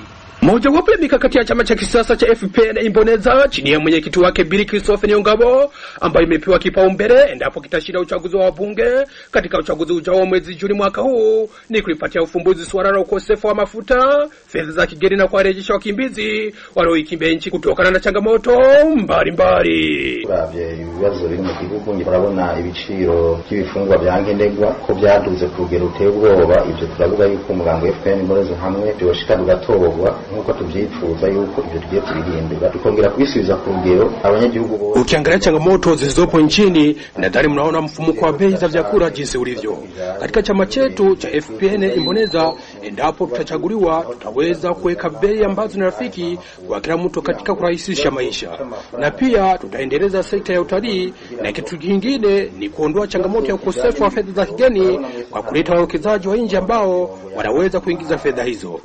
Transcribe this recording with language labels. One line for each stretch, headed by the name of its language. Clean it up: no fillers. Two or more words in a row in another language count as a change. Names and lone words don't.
Swahili: Moja wapo ya mikakati ya chama cha kisiasa cha FPN Imboneza chini ya mwenyekiti wake Billy Christophe Nyongabo, ambayo imepewa kipaumbele endapo kitashinda uchaguzi wa bunge katika uchaguzi ujao mwezi Juni mwaka huu, ni kulipatia ufumbuzi swala la ukosefu wa mafuta, fedha za kigeni na kuwarejesha wakimbizi walioikimbia nchi kutokana na changamoto mbalimbali.
Rundi: Uravye ibibazo biri mu gihugu urabona ibiciro by'ibifungwa byangendegwa ko byaduze ku rugero ruteye ubwoba. Ibyo turavuga yuko umugambo wa FPN Imboneza hamwe byoshika bigatorwa nkuko tubyifuza yuko ibyo tugiye kubihindura tukongera kubisubiza ku rugero abanyagihugu bo.
Swahili: Ukiangalia changamoto zilizopo nchini, nadhani mnaona mfumuko wa bei za vyakula jinsi ulivyo. Katika chama chetu cha FPN Imboneza, endapo tutachaguliwa, tutaweza kuweka bei ambazo ni rafiki kwa kila mtu katika kurahisisha maisha, na pia tutaendeleza sekta ya utalii, na kitu kingine ni kuondoa changamoto ya ukosefu wa fedha za kigeni kwa kuleta wawekezaji wa nje ambao wanaweza kuingiza fedha hizo.